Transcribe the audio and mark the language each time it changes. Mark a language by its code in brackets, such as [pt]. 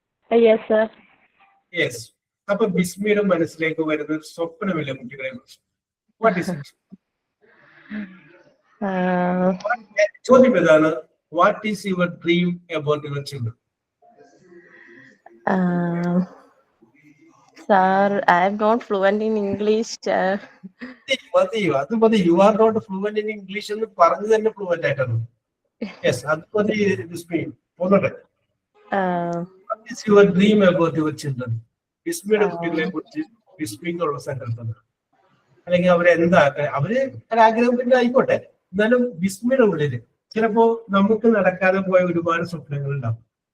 [en] Yes, sir. Yes. [ml] അപ്പൊ ബിസ്മിയുടെ മനസ്സിലേക്ക് വരുന്ന ഒരു സ്വപ്നമില്ല കുട്ടികളെ കുറിച്ച്. [en] What is it? [ml] ചോദ്യം ഇതാണ്, [en] What is your dream about your children? Sir, I am not fluent in English. [ml] മതി, അത് മതി. [en] you are not fluent in English [ml] എന്ന് പറഞ്ഞു തന്നെ ഫ്ലുവന്റ് ആയിട്ടാണ്. യെസ്, അത് മതി ബിസ്മി. പോന്നോട്ടെ. [en] What is your dream about your children? [ml] ബിസ്മിയുടെ കുട്ടികളെ കുറിച്ച് ബിസ്മിക്കുള്ള സങ്കല്പം, അല്ലെങ്കിൽ അവരെന്താ, അവര് ഒരാഗ്രഹം പിന്നെ ആയിക്കോട്ടെ, എന്നാലും ബിസ്മിയുടെ ഉള്ളില് ചിലപ്പോ നമുക്ക് നടക്കാതെ പോയ ഒരുപാട് സ്വപ്നങ്ങൾ ഉണ്ടാവും.